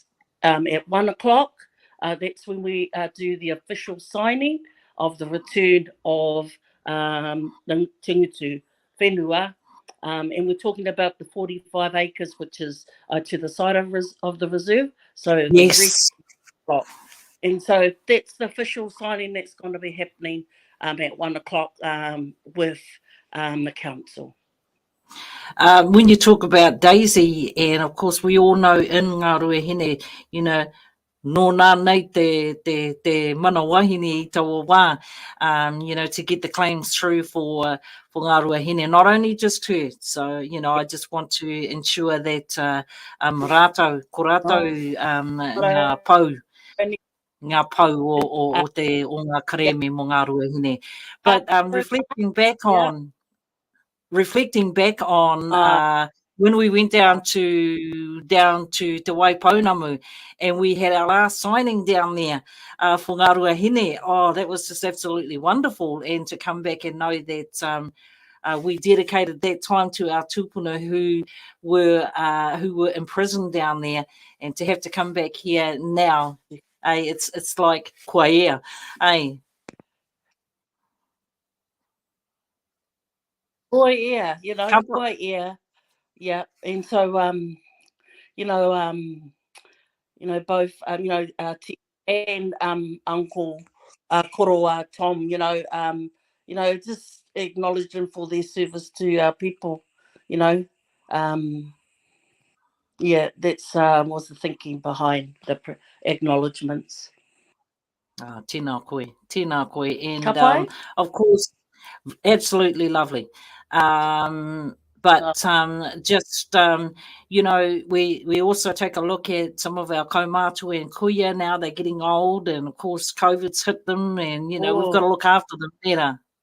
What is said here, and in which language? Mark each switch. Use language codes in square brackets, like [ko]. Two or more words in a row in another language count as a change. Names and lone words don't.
[en] At 1 o'clock, that's when we do the official signing of the return of the Te Ngutu whenua, and we're talking about the 45 acres, which is to the side of the reserve. So yes. And so that's the official signing that's going to be happening at 1 o'clock with the council. When you talk about Daisy, and of course we all know in Ngā Ruahine, [mi] nō nā nei te mana wahine I taua wā, [en] to get the claims through for Ngā Ruahine, not only just her. So, I just want to ensure that [mi] rātou, ko rātou ngā pau. ngā pau o ngā kareme mo Ngā Ruahine. [en] But reflecting back on when we went down to Te Waipounamu and we had our last signing down there for Ngā Ruahine. Oh, that was just absolutely wonderful. And to come back and know that we dedicated that time to our tupuna who were imprisoned down there, and to have to come back here now, it's like [mi] kua ea, Kua ea, kua ea. [en] Yeah, and so both and Uncle Koroa Tom, just acknowledging for their service to our people, that's was the thinking behind the acknowledgements. [mi] Tēnā koe. And Ka pai? [en] of course, absolutely lovely. But just, we also take a look at some of our kaumātua and kuia now. They're getting old, and of course, COVID's hit them, and, we've got to look after them better.